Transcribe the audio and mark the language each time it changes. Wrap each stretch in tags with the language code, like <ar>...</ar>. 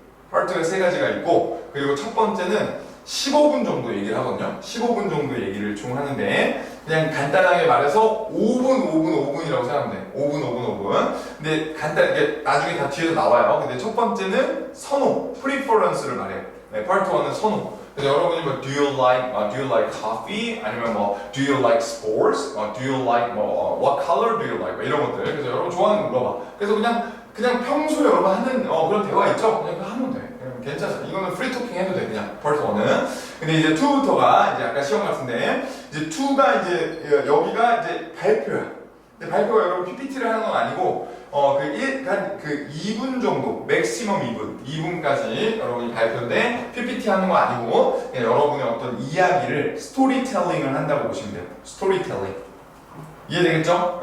<ko>파트가 3가지가 있고 그리고 첫 번째는 15분 정도 얘기를 하거든요. 15분 정도 얘기를 총 하는데 그냥 간단하게 말해서 5분이라고 생각하면 돼. 5분. 근데 간단하게 나중에 다 뒤에서 나와요. 근데 첫 번째는 선호, preference를 말해요. 파트 1은 선호. 그래서 여러분이 뭐</ko> <en>do you like coffee?</en> <ko>아니면 뭐</ko> <en>do you like sports? do you like what color do you like?</en> <ko>이런 것들. 그래서 여러분 좋아하는 거 물어봐. 그래서 그냥 평소에 여러분 하는 그런 대화 있죠? 그냥 그거 하면 돼. 괜찮아. 이거는 프리 토킹 해도 돼, 그냥. 파트 1은. 근데 이제 2부터가 이제 아까 시험 같은데, 이제 2가 이제, 여기가 이제 발표야. 근데 발표가 여러분 PPT를 하는 건 아니고, 그 2분 정도, 맥시멈 2분까지 여러분이 발표인데, PPT 하는 거 아니고, 그냥 여러분의 어떤 이야기를, 스토리텔링을 한다고 보시면 돼요. 스토리텔링. 이해되겠죠?</ko>